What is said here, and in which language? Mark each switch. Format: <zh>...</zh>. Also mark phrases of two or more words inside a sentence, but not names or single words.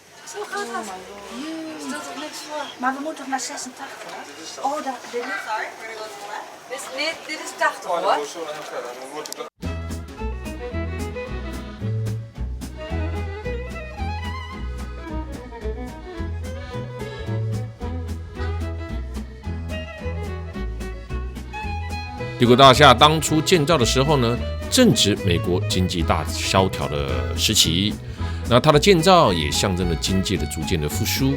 <nl>Zo gaat dat. Is dat toch niks voor? Maar we moeten nog naar 86, hè? Oh, dit is...</nl> <en>Sorry, we're gonna go to left.</en> <nl>Nee, dit is 80, hoor.</nl> <zh>帝国大厦当初建造的时候呢，正值美国经济大萧条的时期，那它的建造也象征了经济的逐渐的复苏。</zh>